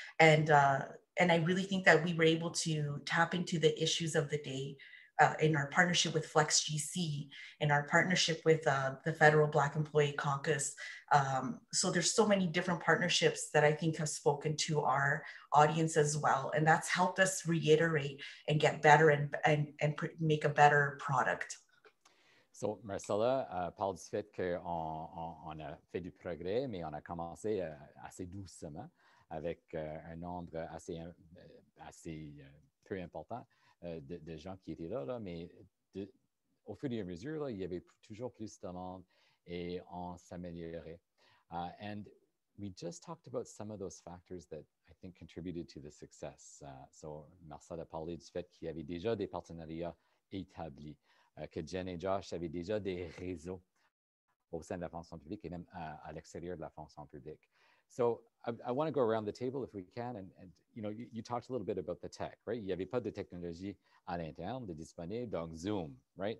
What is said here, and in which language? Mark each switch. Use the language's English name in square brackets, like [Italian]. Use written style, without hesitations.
[English] And I really think that we were able to tap into the issues of the day in our partnership with FlexGC, in our partnership with the Federal Black Employee Caucus. So there's so many different partnerships that I think have spoken to our audience as well. And that's helped us reiterate and get better and make a better product. [French] So, Marcella parle du fait qu'on a fait du progrès, mais on a commencé assez doucement avec un nombre assez peu important de gens qui étaient là, mais au fur et à mesure, là, il y avait toujours plus de monde et on s'améliorait. [English] And we just talked about some of those factors that I think contributed to the success. [French] So, Marcella a parlé du fait qu'il y avait déjà des partenariats établis, que Jen et Josh avaient déjà des réseaux au sein de la fonction publique et même à l'extérieur de la fonction publique. [English] So I want to go around the table if we can, and you know, you talked a little bit about the tech, right? [French] Il n'y avait pas de technologie à l'interne de disponible, donc Zoom, [English] right?